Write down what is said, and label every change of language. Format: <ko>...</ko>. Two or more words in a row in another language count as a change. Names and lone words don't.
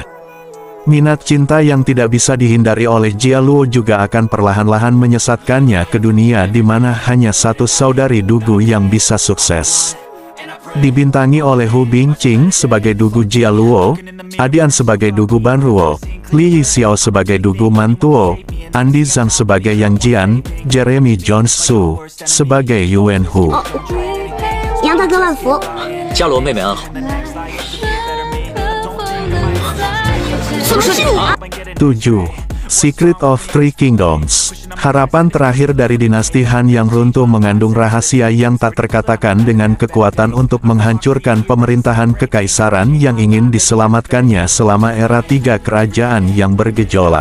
<id>Minat cinta yang tidak bisa dihindari oleh Jialuo juga akan perlahan-lahan menyesatkannya ke dunia di mana hanya satu saudari Dugu yang bisa sukses. Dibintangi oleh Hu Bingqing sebagai Dugu Jialuo, Adian sebagai Dugu Banruo, Li Yixiao sebagai Dugu Mantuo, Andi Zhang sebagai Yang Jian, Jeremy Jones Su sebagai Yuan Hu.</id> <zh>杨大哥万福，伽罗妹妹安好。怎么是你啊？</zh> <id>7. Secret of Three Kingdoms. Harapan terakhir dari dinasti Han yang runtuh mengandung rahasia yang tak terkatakan dengan kekuatan untuk menghancurkan pemerintahan kekaisaran yang ingin diselamatkannya selama era tiga kerajaan yang bergejolak.</id>